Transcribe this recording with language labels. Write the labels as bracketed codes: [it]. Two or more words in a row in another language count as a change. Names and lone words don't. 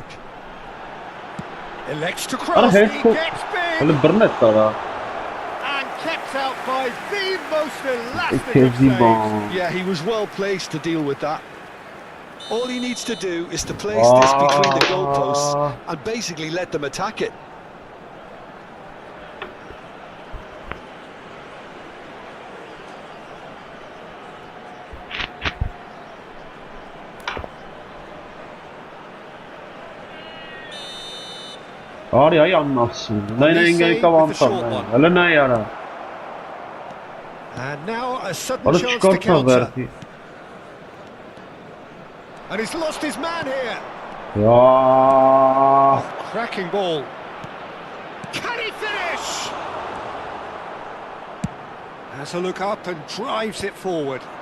[en] Elects to cross, he gets big! And kept out by the most elastic of saves. Yeah, he was well placed to deal with that. All he needs to do is to place this between the goalposts and basically let them attack it. Արի այ աննասում, նայն եկավ անտան, հələ նայ արա։ And now a sudden chance to counter. And he's lost his man here. Oh, cracking ball. Can he finish? Has a look up and drives it forward.